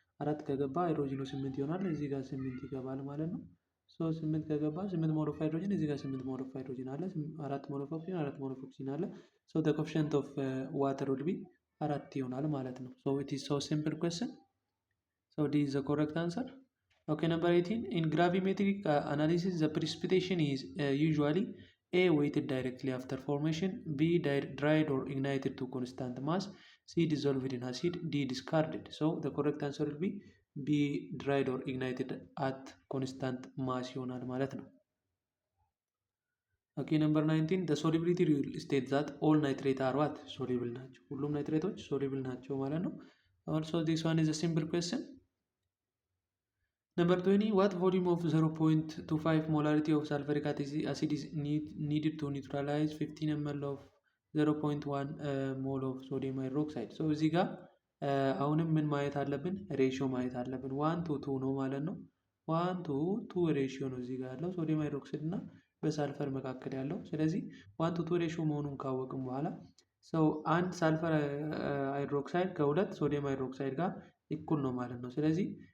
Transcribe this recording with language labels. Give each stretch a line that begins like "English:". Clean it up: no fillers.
Amharic: 4 ከገባ ሃይድሮጂኑ 8 ይሆናል። እዚህ ጋር 8 ይገባል ማለት ነው። ሶ 8 ከገባ 8 ሞል ኦፍ ሃይድሮጂን እዚህ ጋር 8 ሞል ኦፍ ሃይድሮጂን አለ። 4 ሞል ኦፍ ኦክሲጅን 4 ሞል ኦፍ ኦክሲጅን አለ። ሶ ዘ ኮኤፊሺየንት ኦፍ ዋተር ውድ ቢ 4 ይሆናል ማለት ነው።
English: ሶ ኢት ኢዝ ሶ ሲምፕል ኩዌስችን። ሶ ዲ ኢዝ ዘ ኮሬክት አንሰር። Okay, number 18. In gravimetric analysis, the precipitation is usually A. weighted directly after formation, B. dried or ignited to constant mass, C. dissolved in acid, D. discarded. So the correct answer will be B. dried or ignited at constant mass
Amharic: ይሆናል ማለት ነው።
English: Okay, number 19. The solubility rule states that all nitrates are what? Soluble ናቸው።
Amharic: ሁሉም ናይትሬቶች soluble ናቸው ማለት ነው።
English: Also this one is a simple question. Number 20. What volume of 0.25 molarity of sulfuric acid is needed to neutralize 15 ml of 0.1 mol of sodium hydroxide?
Amharic: So እዚህ ጋር አሁንም ምን ማየት አለብን? ሬሽዮ ማየት አለብን። 1 to 2 ነው ማለት ነው። 1 to 2 ሬሽዮ ነው እዚህ ጋር ያለው ሶዲየም ሃይድሮክሳይድ እና በሳልፈር መካከል ያለው። ስለዚህ 1 to 2 ሬሽዮ መሆኑን ካወቅም በኋላ ሰው አንድ ሳልፈር ሃይድሮክሳይድ ከሁለት ሶዲየም ሃይድሮክሳይድ ጋር እኩል ነው ማለት ነው። ስለዚህ